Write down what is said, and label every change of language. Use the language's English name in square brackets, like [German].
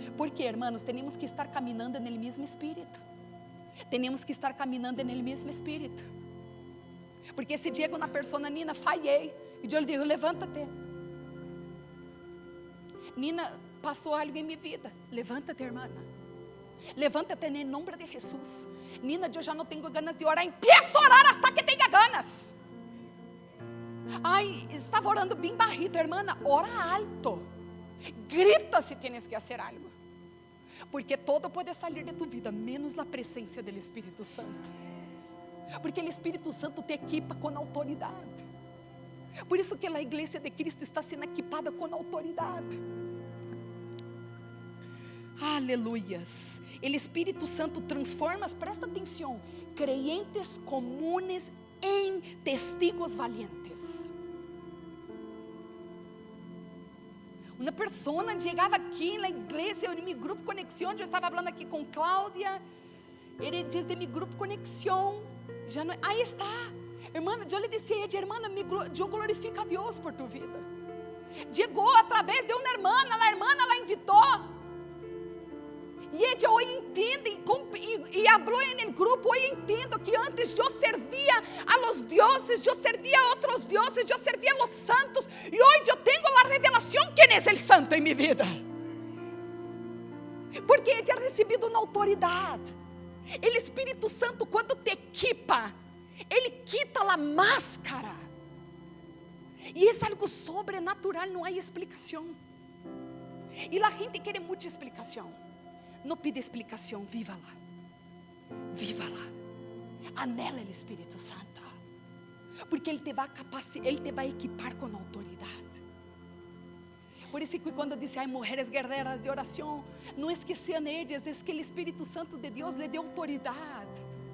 [Portuguese] Porque, irmãos, temos que estar caminhando no mesmo Espírito. Temos que estar caminhando no mesmo Espírito. Porque se chega uma pessoa, Nina, falhei. E eu lhe digo, levanta-te. Nina, passou algo em minha vida. Levanta-te, irmã. Levanta-te em nome de Jesus. Nina, eu já não tenho ganas de orar. [Spanish] Empieza a orar [Portuguese] hasta que tenha ganas. Ai, estava orando bem barrito, irmã. Ora alto. [Spanish] Grita se tienes [Portuguese] que fazer algo. Porque todo pode sair [Spanish] de tu vida, [Portuguese] menos a presença do Espírito Santo. Porque o Espírito Santo te equipa com autoridade. Por isso que a igreja de Cristo está sendo equipada com autoridade. Aleluias. O Espírito Santo transforma, presta atenção, [Spanish] creyentes comunes em testigos valientes. [Portuguese] Uma pessoa chegava aqui na igreja, em meu grupo Conexión, eu estava falando aqui com Cláudia, ele diz de meu grupo Conexión, já não, aí está, irmã, eu lhe disse a ela, irmã, eu glorifico a Deus [Spanish] por tu vida. [Portuguese] Chegou através de uma irmã, ela invitou. [Spanish] E ella hoy entiende y habló en el grupo, hoy entiendo que antes yo servía a los dioses, yo servía a otros dioses, yo servía a los santos, y hoy yo tengo la revelación quién es el santo en mi vida. Porque ella ha recibido una autoridad. El Espíritu Santo, cuando te equipa, Él quita la máscara. Y es algo sobrenatural, no hay explicación. Y la gente quiere mucha explicación. [Portuguese] Não pida explicação, viva-la. Viva-la. Anela o Espírito Santo. Porque Ele te vai equipar com autoridade. Por isso que quando disse, ai, mulheres guerreiras de oração, não esqueçam elas, é que o Espírito Santo de Deus lhe deu autoridade.